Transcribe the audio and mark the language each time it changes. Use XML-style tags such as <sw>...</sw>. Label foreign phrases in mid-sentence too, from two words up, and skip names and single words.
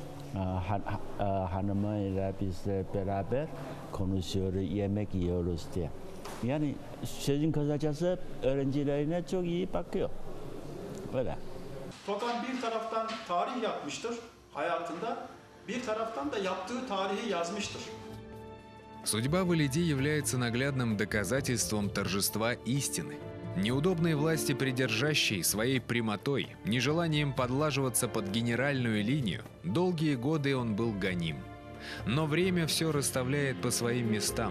<tr>Hanımıyla biz de beraber konuşuyoruz, yemek yiyoruz diye. Yani sözün kısacası öğrencilerine çok iyi bakıyor. Böyle. Togan bir taraftan tarih yapmıştır hayatında, bir taraftan da yaptığı tarihi yazmıştır.</tr> <ru>Судьба Валиди является наглядным доказательством торжества истины. Неудобной власти придержащей своей прямотой, нежеланием подлаживаться под генеральную линию, долгие годы он был гоним. Но время все расставляет по своим местам.</ru>